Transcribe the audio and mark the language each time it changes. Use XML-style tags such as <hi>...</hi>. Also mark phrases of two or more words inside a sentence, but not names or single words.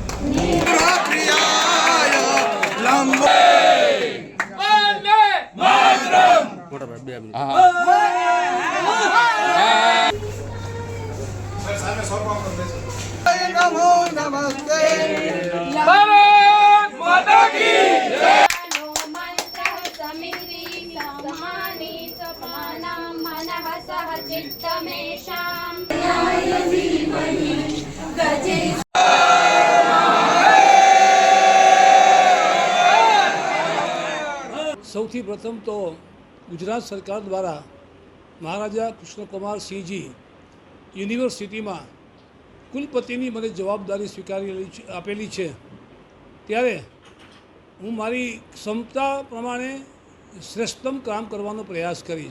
<sa>नमो नमस्ते</sa> <hi>भारत माता की जय।</hi> <sa>मंत्रः समिति समानि सपना मनः सह चित्तमेषां न्याय धीमहि गजे।</sa> <gu>સૌથી પ્રથમ તો ગુજરાત સરકાર દ્વારા મહારાજા કૃષ્ણકુમારસિંહજી યુનિવર્સિટીમાં કુલપતિની મને જવાબદારી સ્વીકારી આપેલી છે ત્યારે હું મારી ક્ષમતા પ્રમાણે શ્રેષ્ઠતમ કામ કરવાનો પ્રયાસ કરીશ।</gu>